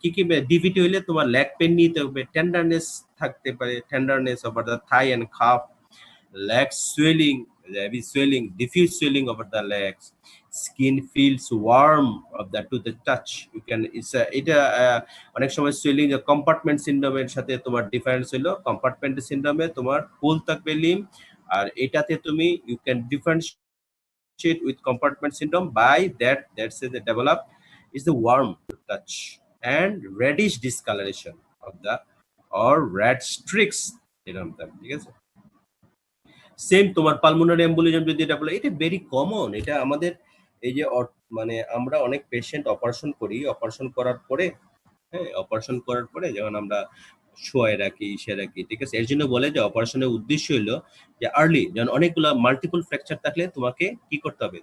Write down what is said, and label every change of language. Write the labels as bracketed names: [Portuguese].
[Bangla] কি ডিভিটি হইলে তোমার লেগ পেন নিতে হবে, টেন্ডারনেস থাকতে পারে, [English] Tenderness over the thigh and calf, leg swelling, heavy swelling, diffuse swelling over the legs, skin feels warm of the to the touch. [Bangla] You can এটা অনেক সময় swelling কম্পার্টমেন্ট সিনড্রোমের সাথে তোমার ডিফারেন্স হলো। কম্পার্টমেন্ট সিনড্রোমে তোমার ফুল থাকবে লিম, আর এটাতে তুমি [English] you can differentiate with compartment syndrome by that's the develop is the warm touch and reddish discoloration of the or red streaks [Bangla] এরকম, ঠিক আছে। সেম তোমার পালমোনারি এম্বোলিজম যদি এটা বলে, এটা ভেরি কমন। এটা আমাদের এই যে মানে আমরা অনেক পেশেন্ট অপারেশন করি, অপারেশন করার পরে, হ্যাঁ, অপারেশন করার পরে যখন আমরা শোয়ায় রাখি, ইসে রাখি, ঠিক আছে? এর জন্য বলে যে অপারেশনের উদ্দেশ্য হলো যে আর্লি, যেমন অনেকগুলা মাল্টিপল ফ্র্যাকচার থাকলে তোমাকে কি করতে হবে?